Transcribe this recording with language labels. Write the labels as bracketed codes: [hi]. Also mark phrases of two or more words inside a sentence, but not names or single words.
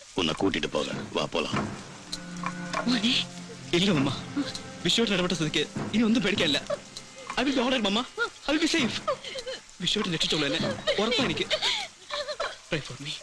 [ta] உன்னை கூட்டிட்டு போக வா, போலாம். இல்ல அம்மா, [ml] വിശ്വട്ടൻ ഇടപെട്ട സ്ഥിതിക്ക് ഇനി ഒന്നും പേടിക്കാനില്ല. [en] I will be alright mamma. I will be safe. [ml] വിശ്വട്ടൻ രക്ഷിച്ചോളൂ എന്നെ, ഉറപ്പാ എനിക്ക്. [en] Pray for me.